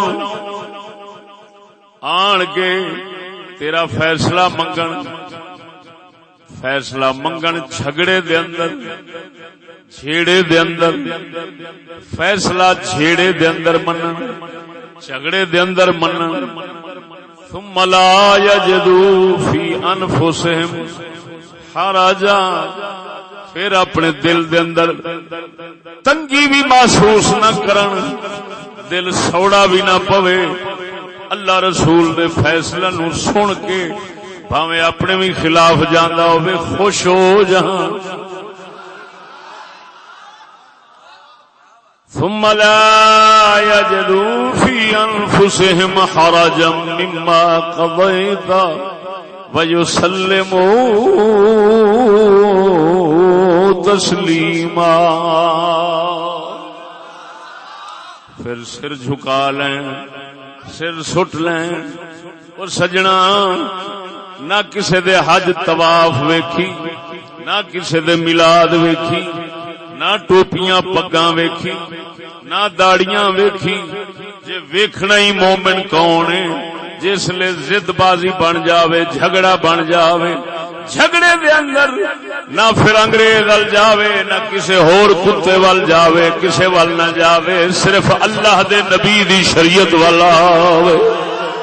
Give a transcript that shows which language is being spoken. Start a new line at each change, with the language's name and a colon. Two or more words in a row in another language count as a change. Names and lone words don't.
Punjabi: آن کے تیرا فیصلہ منگن جھگڑے دے اندر جھیڑے دے اندر فیصلہ جھیڑے دے اندر منن جھگڑے دے اندر منن.
Arabic: ثم لا یجدوا فی انفسہم حرجا
Punjabi: پھر اپنے دل دے اندر تنگی بھی محسوس نہ کرن، دل سوڑا بھی نہ پوے اللہ رسول دے فیصلہ نو سن کے، بھاویں اپنے بھی خلاف جاندا ہوے خوش ہو جہاں.
Arabic: ثم لا يجدوا في انفسهم حرجا مما قضيت ويسلموا تسليما.
Urdu: پھر سر جھکا لیں، سر سٹ لیں.
Punjabi: اور سجنا نہ کسے دے حج طواف ویکھی، نہ کسے دے میلاد ویکھی، نہ ٹوپیاں پگاں ویکھی، نہ داڑیاں ویکھی. جے ویکھنا ہی مومن کون ہے جس لے ضد بازی بن جاوے، جھگڑا بن جاوے، جھگڑے دے اندر نہ پھر انگریز ول جاوے، نہ کسے ہور کتے ول جاوے، کسے ول نہ جاوے، صرف اللہ دے نبی دی شریعت والا آوے.